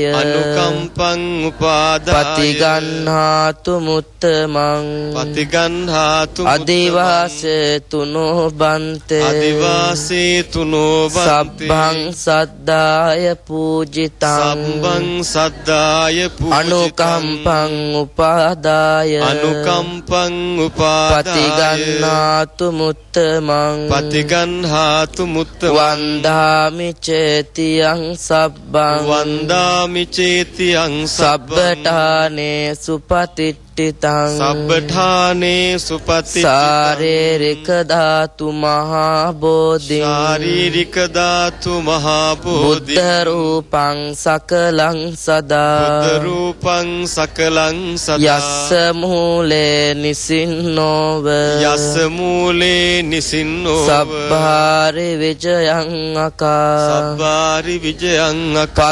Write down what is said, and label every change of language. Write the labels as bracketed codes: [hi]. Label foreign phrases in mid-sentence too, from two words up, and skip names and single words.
[pi] අනුකම්පං උපාදාය පතිගන්හාතු මුත්තමං පතිගන්හාතු අදිවාසේ තුනෝ බන්තේ අදිවාසේ තුනෝ බන්තේ සබ්බං සද්දාය පූජිතං සම්බං සද්දාය පූජිතං අනුකම්පං උපාදාය අනුකම්පං උපාදාය පතිගන්හාතු මුත්තමං පතිගන්හාතු මුත්තමං වන්දාමි චේතියං සබ්බං වන්දාමි චේතියං සබ්බඨානේ සුපතිට්ඨිතං සබ්බඨානේ සුපතිට්ඨිතං ශාරීරික ධාතු මහා බෝධි ශාරීරික ධාතු මහා බෝධි බුද්ධ රූපං සකලං සදා බුද්ධ රූපං සකලං සදා යස්ස මූලේ නිසින්නෝව යස්ස මූලේ නිසින්නෝව සබ්බාරි විජයං අකා සබ්බාරි විජයං අකා